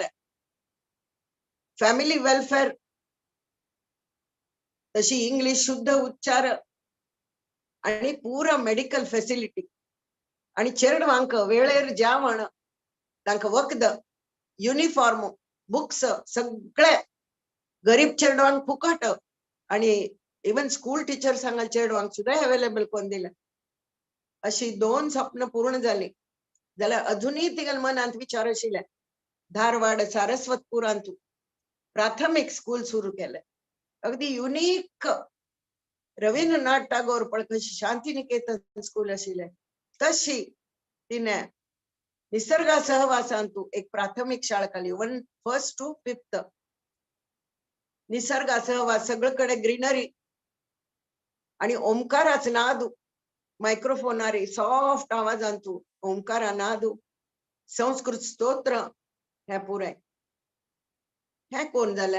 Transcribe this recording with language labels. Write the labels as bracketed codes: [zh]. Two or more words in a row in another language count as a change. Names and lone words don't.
[en] family welfare [kok] तशी इंग्लिश शुद्ध उच्चार आणि पुरा मेडिकल फॅसिलिटी आणि चेडवांक वेळेर जेवण तांकां वखद [en] uniform books [kok] सगळे गरीब चेडवांक फुकट आणि [en] even school teachers [kok] हांगा चेडवांक सुद्धा अवेलेबल कोण दिले. अशी 2 स्वप्न पूर्ण जाली जाल्यार अजूनही तिगेल मनांत विचार आशिल्ले. धारवाड सारस्वतपुरांत प्राथमिक स्कूल सुरू केले. अगदी युनिक रवींद्रनाथ टागोर पण कशी शांतिनिकेतन स्कूल आशिल्ले तशी तिने निसर्गा सहवासांतू एक प्राथमिक शाळा काडली. 1st to 5th निसर्गा सहवास सगळीकडे ग्रीनरी आणि ओंकाराच नादू मायक्रोफोनारी सॉफ्ट आवाजांतू ओंकारा नादू संस्कृत स्तोत्र हे पुरे हे कोण जाले.